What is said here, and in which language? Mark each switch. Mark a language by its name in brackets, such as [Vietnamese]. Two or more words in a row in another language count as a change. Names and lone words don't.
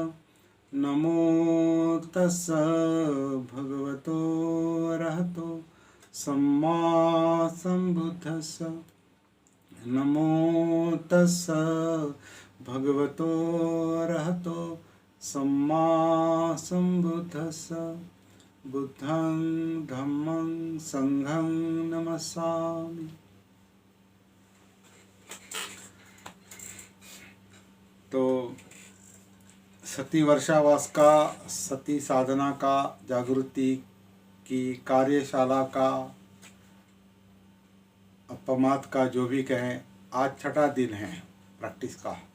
[Pali] नमो तस्स भगवतो अरहतो सम्मा सम्बुद्धस्स। नमो तस्स भगवतो अरहतो सम्मा सम्बुद्धस्स। बुद्धं धम्मं संघं नमस्सामि। [Hindi] तो सती वर्षावास का, सती साधना का, जागृति की कार्यशाला का, अपमाद का, जो भी कहें, आज छठा दिन है प्रैक्टिस का।